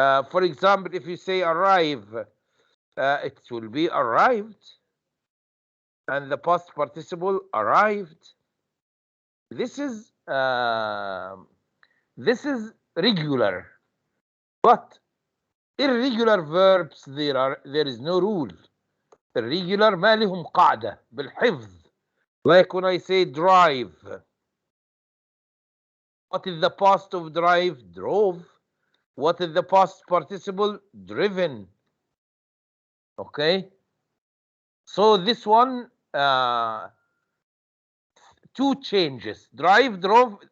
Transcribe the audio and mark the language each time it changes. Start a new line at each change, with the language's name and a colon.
English: For example, if you say arrive, it will be arrived, and the past participle arrived. This is regular, but irregular verbs there is no rule.
Arabic: Irregular ما لهم قاعدة بالحفظ.
English: Like when I say drive, what is the past of drive? Drove. What is the past participle? Driven. Okay. So this one, two changes. Drive, drove.